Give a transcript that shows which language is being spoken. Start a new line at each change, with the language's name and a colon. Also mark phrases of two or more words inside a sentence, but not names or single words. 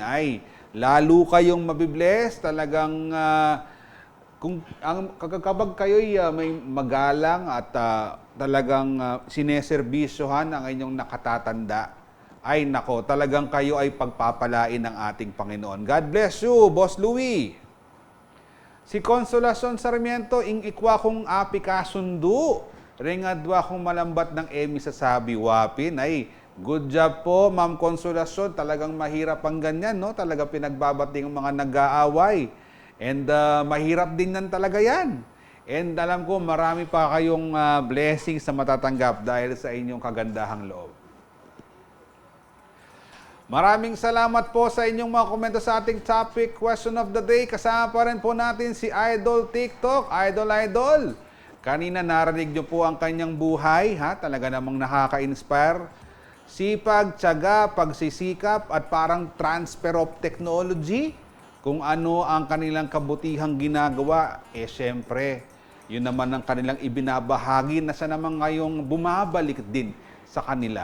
Filipino: Ay, lalo kayong mabibless, talagang kapag kayo'y may magalang at talagang sineserbisyohan ang inyong nakatatanda, ay nako, talagang kayo ay pagpapalain ng ating Panginoon.
English: God bless you, Boss Louie.
Filipino: Si Consolacion Sarmiento,
Pampanga: ing ikwa kong api kasundu. Ringadwa kong malambat ng emi sa sabi wapin.
Filipino: Ay,
English: good job
Filipino: po, Ma'am Consolacion. Talagang mahirap ang ganyan, no? Talagang pinagbabati ng mga nag-aaway. And mahirap din nan talaga yan. And alam ko, marami pa kayong blessings na matatanggap dahil sa inyong kagandahang loob. Maraming salamat po sa inyong mga komento sa ating topic,
English: question of the day.
Filipino: Kasama pa rin po natin si Idol TikTok. Idol. Kanina narinig niyo po ang kanyang buhay. Talaga namang nakaka-inspire. Sipag, tiyaga, pagsisikap at parang
English: transfer of technology.
Filipino: Kung ano ang kanilang kabutihang ginagawa, syempre, yun naman ang kanilang ibinabahagi na siya naman ngayong bumabalik din sa kanila.